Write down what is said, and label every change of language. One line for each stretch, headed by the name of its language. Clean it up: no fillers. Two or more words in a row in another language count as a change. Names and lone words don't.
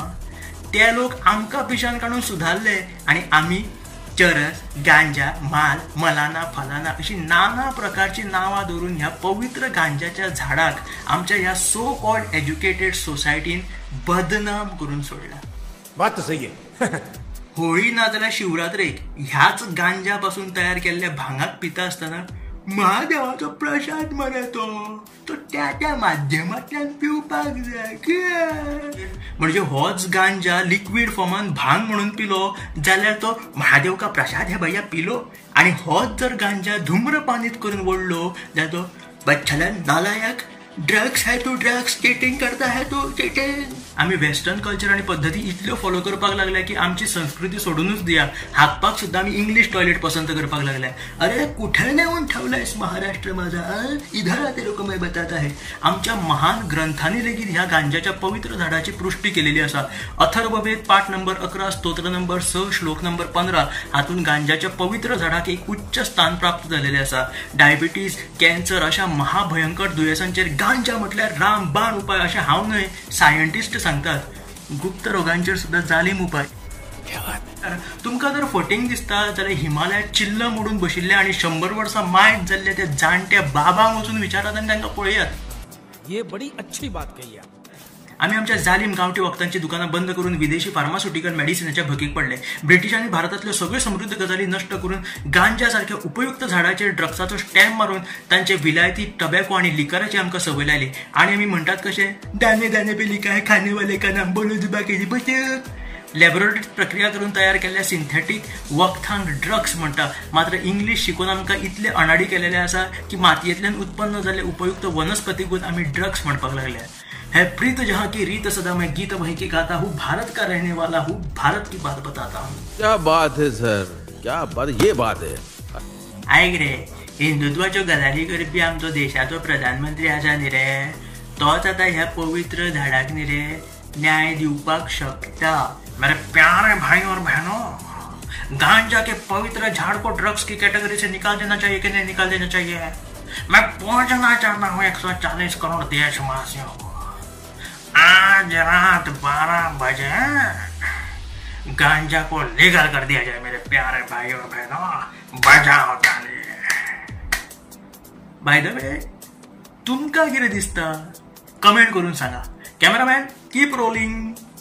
Konkani: ते लोक आमकां पिशान काडून सुधारले आनी आमी चरस, गांजा, माल, मलाना, फलाना अशी नाना प्रकारची नावां दवरून ह्या पवित्र गांजाच्या झाडाक आमच्या ह्या
English: so called educated
Konkani: सोसायटीन बदनाम करून सोडला.
Hindi: बात सही आहे.
Konkani: होळी नाजाल्यार शिवरात्रेक ह्याच गांजा पासून तयार केल्ल्या भांगाक पिता आसतना महादेवाचो प्रसाद मरे तो त्या माध्यमांतल्यान पिवपाक जाय. म्हणजे होच गांजा लिक्वीड फॉर्मान भांग म्हणून पिलो जाल्यार तो
Hindi: महादेव का प्रसाद हे भैया
Konkani: पिलो. आणि होच जर गांजा धूम्रपानीत करून ओडलो जाल्यार तो बच्छला नालायक,
Hindi: ड्रग्स है तू, ड्रग्स चीटिंग करता है तू, चीटिंग.
Konkani: आम्ही
English: western culture
Konkani: आणि पद्धती इतल्यो फॉलो करपाक लागल्या की आमची संस्कृती सोडूनच दिया. हातपाक सुद्धा आम्ही
English: English toilet
Konkani: पसंत करपाक लागल्या.
Marathi: अरे कुठे नेऊन ठेवलायस महाराष्ट्र माझा,
Hindi: इधर आते लोक मैं बताता है.
Konkani: आमच्या महान ग्रंथांनी लेगीत ह्या गांजाच्या पवित्र झाडाची पुष्टी केलेली असा. अथर्ववेद पाठ नंबर 11, स्तोत्र नंबर 6, श्लोक नंबर 15 हातून गांजाच्या पवित्र झाडाक एक उच्च स्थान प्राप्त झालेले असा. डायबिटीज, कॅन्सर अशा महाभयंकर दुयेंसांचेर गांजा म्हटल्यार रामबाण उपाय असे हांव न्हय, सायंटिस्ट सांगतात. गुप्त रोगांचेर सुद्धा जालीम उपाय. तुमकां जर फटींग दिसता जाल्यार हिमालयात चिल्ल मोडून बशिल्ले आणि 100 वर्सां मायट जाल्ले ते जाणटे बाबांक वचून विचारात आनी तांकां पळयात.
Hindi: ये बड़ी अच्छी बात कही आहे.
Konkani: आम्ही आमच्या जालीम गावठी वखदांची दुकानं बंद करून विदेशी फार्मास्युटिकल मेडिसिनाच्या भकीक पडले. ब्रिटिशांनी भारतातल्या सगळ्यो समृद्ध गजाली नष्ट करून गांजासारख्या उपयुक्त झाडाचेर ड्रग्साचो स्टॅम्प मारून तांचे विलायती टबॅको आणि लिकराची आमकां संवय लायली. आणि आमी म्हणटात कशे
Hindi: दाने दाने पे लिखा है खाने वाले का नाम
Konkani: बोलो जुबाकेची बचत. लॅबोरेटरीत प्रक्रिया करून तयार केल्ल्या सिंथेटीक वखदांक ड्रग्स म्हणटा. मात्र इंग्लिश शिकून आमकां इतले अनाडी केलेले आसा की मातयेंतल्यान उत्पन्न जाल्ले उपयुक्त वनस्पतीकूच आमी ड्रग्स म्हणपाक लागल्या.
Hindi: है प्रीत जहाँ की रीत सदा मैं गीत वहीं की गाता हूँ, भारत का रहने वाला हूँ, भारत की बात बताता हूँ. क्या बात है सर, क्या बात, ये बात है.
Konkani: ऐक रे, हिंदुत्वाच्यो गजाली करपी आमचो देशाचो प्रधानमंत्री आसा न्ही रे, तोच आतां ह्या पवित्र झाडाक न्ही रे न्याय दिवपाक शकता.
Hindi: मेरे प्यारे भाई और बहनों, गांजा के पवित्र झाड़ को ड्रग्स की कैटेगरी से निकाल देना चाहिए कि नहीं निकाल देना चाहिए? मैं पहुंचना चाहता हूँ 140 करोड़ देशवासियों को. आज रात 12 बजे गांजा को लीगल कर दिया जाए मेरे प्यारे भाई और बहनों. बजाओ ताली.
English: by the way,
Konkani: तुमका कितें दिसता कमेंट करून सांगा.
English: cameraman keep rolling.